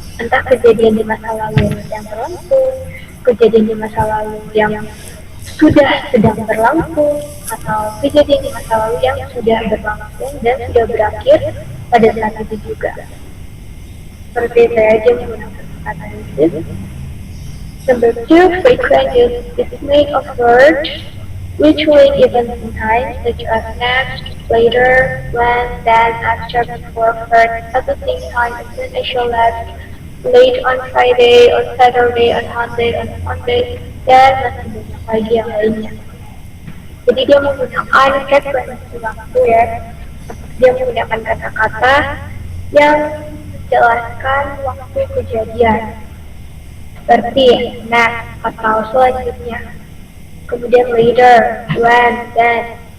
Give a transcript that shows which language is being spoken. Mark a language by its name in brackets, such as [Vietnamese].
[Indonesian] Entah kejadian di masa lalu yang berlangsung, kejadian di masa lalu yang sudah sedang berlangsung atau kejadian di masa lalu yang sudah berlangsung dan sudah berakhir pada saat itu juga. Seperti saya aja menggunakan kata this. [English] Number two, frequent use is made of words which link events in time, such as next, later, when, then, after, before, first, at the same time, as soon as you left, late on Friday, on Saturday, on Monday, [Indonesian] dan masih banyak lagi yang lainnya. Jadi dia menggunakan frekuensi waktu ya. Dia menggunakan kata-kata yang menjelaskan waktu kejadian. Seperti next atau selanjutnya. Kemudian later, when, then.